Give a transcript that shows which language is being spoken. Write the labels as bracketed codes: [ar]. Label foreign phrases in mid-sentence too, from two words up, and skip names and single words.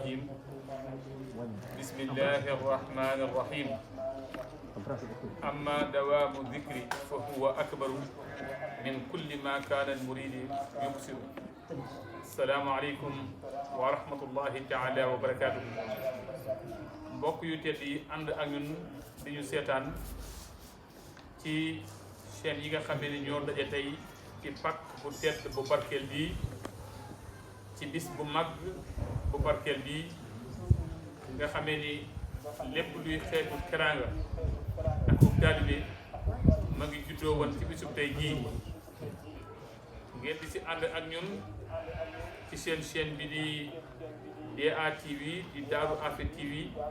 [ar] الرجيم بسم الله الرحمن الرحيم أما دوام الذكر فهو أكبر من كل ما كان المريد يقصر السلام عليكم ورحمة الله تعالى وبركاته [wo] mbokk yu tedd yi ànd ak ñun di ñu seetaan ci chaîne yi nga xamee ni ñoo daje tey ci pàkk bu tedd bu barkeel bii ci bis bu mag bu barkeel bii nga xamee ni lépp luy xeetu teraanga ak taalibe ma ngi juddoo woon ci bisub tey jii ngeen di si ànd ak ñun ci seen chaîne bi di DATV di Daaru Afia TV